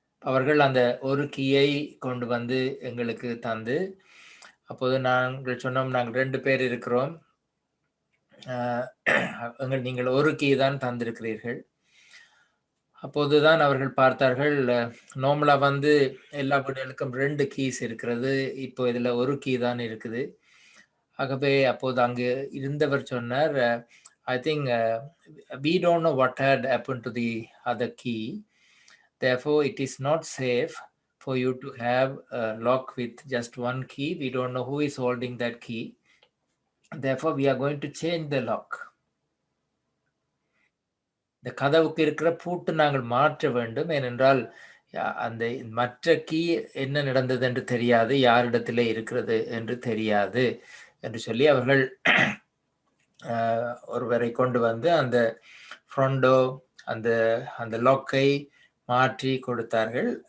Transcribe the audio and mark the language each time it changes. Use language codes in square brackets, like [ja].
[ta] அவர்கள் அந்த ஒரு கீயை கொண்டு எங்களுக்கு தந்து, அப்போது நாங்கள் சொன்னோம், நாங்கள் 2 பேர் இருக்கிறோம், நீங்கள் ஒரு கீ தான் தந்திருக்கிறீர்கள். அப்போதுதான் அவர்கள் பார்த்தார்கள், நார்மலா எல்லா வீடுகளுக்கும் 2 கீஸ் இருக்கிறது, இப்போ இதுல ஒரு கீ தான் இருக்குது. ஆகவே அப்போது அங்கு இருந்தவர் சொன்னார், [en] I think we don't know what had happened to the other key. Therefore, it is not safe for you to have a lock with just one key. We don't know who is holding that key. Therefore, we are going to change the lock. [ta] இந்த கதவுக்கு இருக்கிற பூட்டு நாங்கள் மாற்ற வேண்டும். ஏனென்றால் அந்த மற்ற கீ என்ன நடந்தது என்று தெரியாது, யாரிடத்திலே இருக்கிறது என்று தெரியாது என்று சொல்லி அவர்கள் ஒருவரை கொண்டு அந்த ஃப்ரண்டோ அந்த லாக்கை மாற்றி கொடுத்தார்கள்.